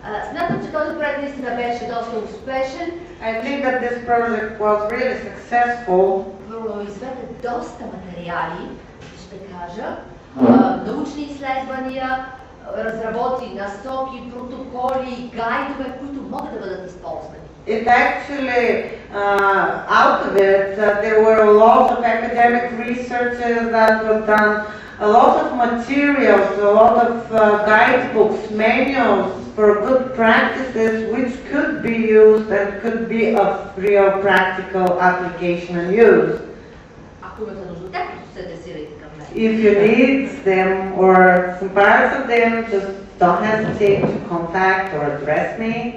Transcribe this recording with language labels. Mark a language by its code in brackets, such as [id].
[bg] Смятам, че този проект наистина беше доста успешен. [en] I think that this project was really successful. [bg] Произведе доста материали, ще кажа, научни изследвания, разработи насоки, протоколи, гайдове, които могат да бъдат използвани. [en] It actually, out of it, there were a lot of academic researches that were done, a lot of materials, a lot of guidebooks, manuals for good practices which could be used and could be of real practical application and use. [bg] Ако имате нужда от тях, се адресирайте към мен. [en] If you need them or some parts of them, just don't hesitate to contact or address me.